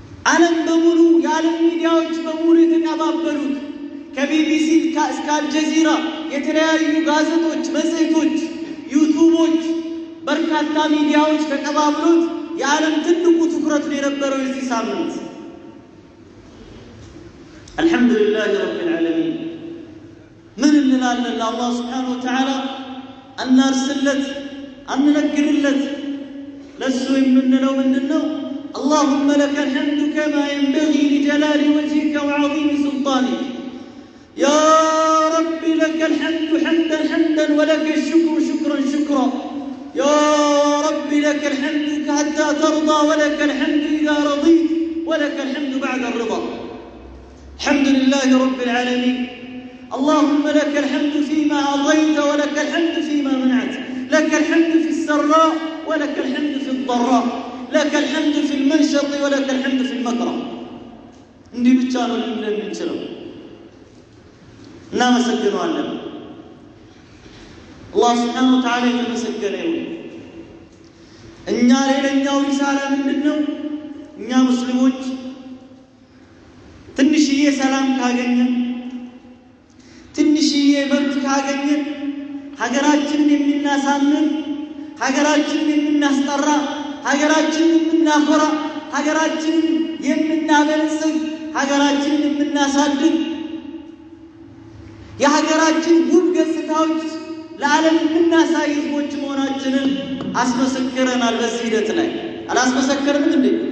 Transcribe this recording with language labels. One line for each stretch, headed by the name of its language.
Amharic: ዓለም በሙሉ የዓለም ሚዲያዎች በሙሉ የተቀባበሉት ከቢቢሲ እስከ አልጀዚራ የተለያዩ ጋዜጦች፣ መጽሔቶች፣ ዩቱቦች፣ በርካታ ሚዲያዎች ተቀባብሎት የዓለም ትልቁ ትኩረት የነበረው የዚህ ሳምንት
Arabic: አልሐምዱሊላህ ረቢል ዓለሚን።
Amharic: ምን እንላለን? ለአላህ ስብሓነሁ ወተዓላ አናርስለት፣ አንነግርለት። ለሱ የምንለው ምንድን ነው?
Arabic: اللهم لك الحمد كما ينبغي لجلال وجهك وعظيم سلطانك. يا رب لك الحمد حمدا حمدا ولك الشكر شكرا شكرا. يا رب لك الحمد حتى ترضى ولك الحمد إذا رضيت ولك الحمد بعد الرضا. الحمد لله رب العالمين. اللهم لك الحمد فيما أعطيت ولك الحمد فيما منعت. لك الحمد في السراء ولك الحمد في الضراء. لك الحمد في المنشط ولك الحمد في المكره.
Amharic: እንዲህ ብቻ ነው የምንችለው። እናመሰግነዋለን። አላህ ስብሓነሁ ወተዓላ የተመሰገነ ይሁን። እኛ ሌላኛው ሪሳላ ምንድን ነው? እኛ ሙስሊሞች ትንሽዬ ሰላም ካገኘን፣ ትንሽዬ መብት ካገኘን ሀገራችንን የምናሳምን፣ ሀገራችንን የምናስጠራ፣ ሀገራችንን የምናኮራ፣ ሀገራችንን የምናበልጽግ፣ ሀገራችንን የምናሳድግ፣ የሀገራችን ውብ ገጽታዎች ለዓለም የምናሳይ ህዝቦች መሆናችንን አስመሰክረናል። በዚህ ሂደት ላይ አላስመሰከርንም እንዴ?